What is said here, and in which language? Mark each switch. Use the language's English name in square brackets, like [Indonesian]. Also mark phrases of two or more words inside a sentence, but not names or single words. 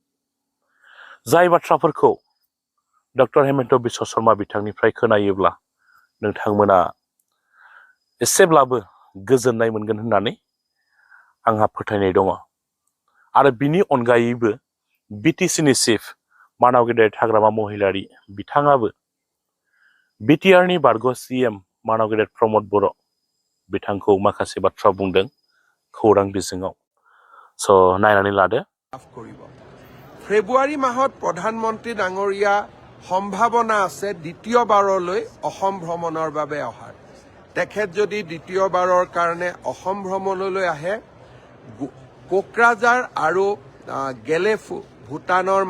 [Bodo] जाय बाथ्राफोरखौ डक्टर हेमन्त बिश्व शर्मा बिथांनिफ्राय खोनायोब्ला नोंथांमोना एसेब्लाबो गोजोननाय मोनगोन होननानै आंहा फोथायनाय दङ आरो बिनि अनगायैबो बिटिसिनि चिफ मानाव गेदेर हाग्रामा महिलारि बिथाङाबो बिटिआरनि बारग' सिएम मानाव गेदेर प्रमद बर' बिथांखौ माखासे बाथ्रा बुंदों खौरां बिजोङाव स' नायनानै लादो [Assamese] ফেব্ৰুৱাৰী মাহত প্ৰধানমন্ত্ৰী ডাঙৰীয়া সম্ভাৱনা আছে দ্বিতীয়বাৰলৈ অসম ভ্ৰমণৰ বাবে অহাৰ তেখেত যদি দ্বিতীয়বাৰৰ কাৰণে অসম ভ্ৰমণলৈ আহে কোকৰাঝাৰ আৰু গেলেফু ভূটানৰ